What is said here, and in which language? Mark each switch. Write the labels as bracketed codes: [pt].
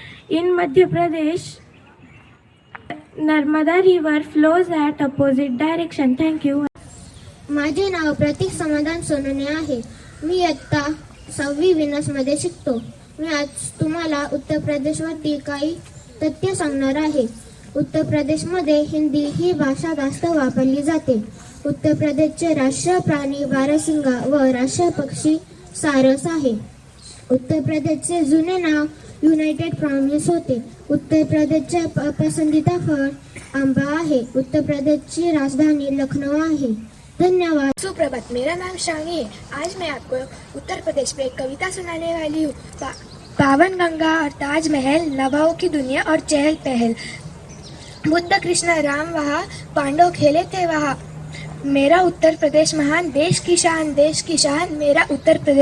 [en] In Madhya Pradesh, Narmada River flows at opposite direction. Thank you. [mr] माझे नाव प्रतीक समाधान सोनवणे आहे. मी इयत्ता 6वी विनसमध्ये शिकतो. मी आज तुम्हाला उत्तर प्रदेशवरती काही तथ्य सांगणार आहे. उत्तर प्रदेशमध्ये हिंदी ही भाषा जास्त वापरली जाते. उत्तर प्रदेशचे राष्ट्रीय प्राणी बारहसिंगा व राष्ट्रीय पक्षी सारस आहे. उत्तर प्रदेशचे जुने नाव युनायटेड प्रॉव्हिन्स होते. उत्तर प्रदेशचे पसंदीदा फळ आंबा आहे. उत्तर प्रदेशची राजधानी लखनऊ आहे. धन्यवाद. [hi] सुप्रभात, मेरा नाम शानी है. आज मैं आपको उत्तर प्रदेश में एक कविता सुनाने वाली हूँ. पावन गंगा और ताजमहल, नवाओं की दुनिया और चहल पहल, बुद्ध कृष्ण राम वहाँ, पांडव खेले थे वहाँ. मेरा उत्तर प्रदेश महान, देश की शान, मेरा उत्तर प्रदेश.